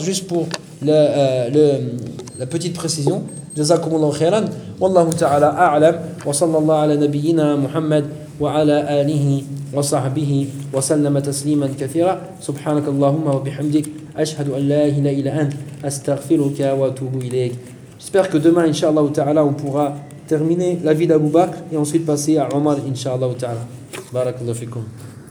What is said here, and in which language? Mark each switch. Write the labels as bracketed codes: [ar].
[fr] Juste pour la petite précision. [ar] جزاكم الله خيرا والله تعالى أعلم وصلى الله على نبينا محمد وعلى آله وصحبه وسلم تسليما كثيرا سبحانك اللهم وبحمدك أشهد أن لا إله إلا أنت أستغفرك وأتوب إليك. [fr] J'espère que demain [ar] inshallah ta'ala [fr] on pourra terminer la vie d'Abu Bakr et ensuite passer à Omar inshallah ta'ala. [ar] Barakallahu fikum.